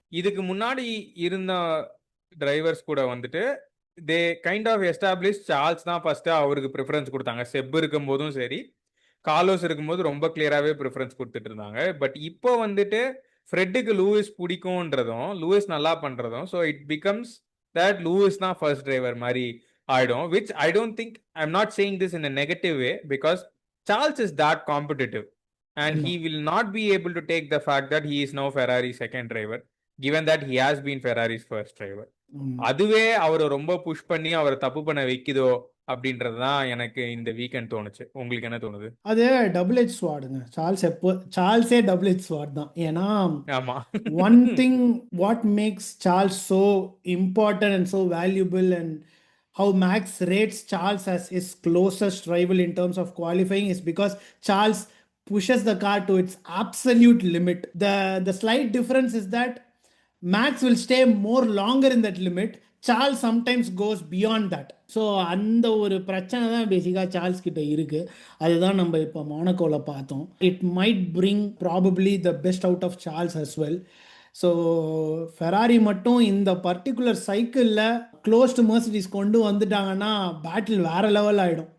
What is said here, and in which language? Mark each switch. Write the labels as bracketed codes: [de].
[ta] இதுக்கு முன்னாடி இருந்த டிரைவர்ஸ் கூட வந்துட்டு [en] they kind of establish [ta] Charles தான் ஃபர்ஸ்ட் அவருக்கு ப்ரிஃபரன்ஸ் கொடுத்தாங்க. செப் இருக்கும் போதும் சரி, கார்லோஸ் இருக்கும்போது ரொம்ப கிளியராகவே ப்ரிஃபரன்ஸ் கொடுத்துட்டு இருந்தாங்க. பட் இப்போ வந்துட்டு ஃப்ரெட்டுக்கு லூயிஸ் பிடிக்கும்ன்றதும் லூயிஸ் நல்லா பண்ணுறதும், [en] so it becomes that [ta] Lewis தான் ஃபர்ஸ்ட் டிரைவர் மாதிரி ஆயிடும். [en] Which I don't think, I am not saying this in a negative way, because Charles is that competitive and he will not be able to take the fact that he is now Ferrari's second driver, given that he has been Ferrari's first driver. [ta] அதுவே அவரை ரொம்ப push பண்ணி அவரை தப்பு பண்ண வைக்குதோ அப்படின்றது தான் எனக்கு இந்த வீக்கெண்ட் தோணுச்சு. உங்களுக்கு என்ன தோணுது? அது double edge ஸ்வார்டுங்க. சார்ல்ஸே double edge sword தான். ஏன்னா ஆமா, [en] One thing what makes Charles so important and so valuable and how Max rates Charles as his closest rival in terms of qualifying is because Charles pushes the car to its absolute limit. The slight difference is that Max will stay more longer in that limit. Charles sometimes goes beyond that. [ta] So அந்த ஒரு பிரச்சனை தான் பேசிக்காக Charles கிட்ட இருக்குது. அதுதான் நம்ம இப்போ மானக்கோவில் பார்த்தோம். [en] It might bring probably the best out of Charles as well. [ta] So Ferrari மட்டும் இந்த பர்டிகுலர் சைக்கிளில் க்ளோஸ்டு மெர்சிடிஸ் கொண்டு வந்துட்டாங்கன்னா பேட்டில் வேற லெவல் ஆகிடும்.